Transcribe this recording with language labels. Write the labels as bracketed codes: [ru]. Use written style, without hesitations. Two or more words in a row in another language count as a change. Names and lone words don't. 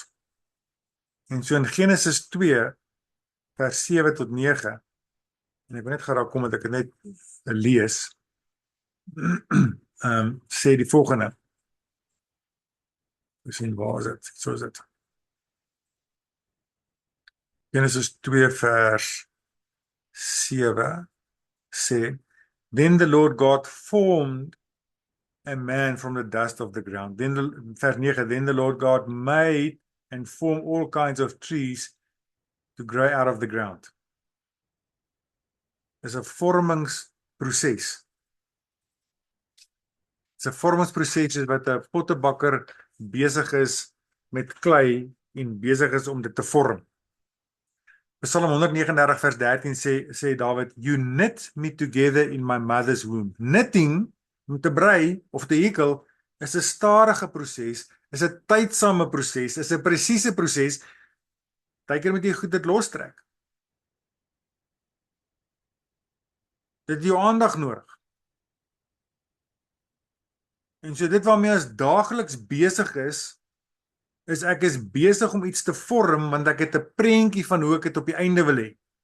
[af] En so in Genesis 2 vers 7 tot 9, en ek wil net gou daar kom dat ek dit net lees, sê die volgende. Sien, waar is dit? So is dit. Genesis 2 vers 7 sê, [en] Then the Lord God formed a man from the dust of the ground. Vers 9, Then the Lord God made and formed all kinds of trees to grow out of the ground. [af] Dis 'n vormingsproses. Dis 'n vormingsproses wat 'n pottebakker besig is met klei en besig is om dit te vorm. Psalm 139 vers 13 sê Dawid, [en] You knit me together in my mother's womb. Knitting, [af] om te brei of te hekel, is 'n stadige proses, is 'n tydsame proses, is 'n presiese proses. Partykeer moet jy goed dit lostrek. Dit het jou aandag nodig. En so dit waarmee ons daagliks besig is ek is besig om iets te vorm, want ek het 'n prentjie van hoe ek dit op die einde wil hê.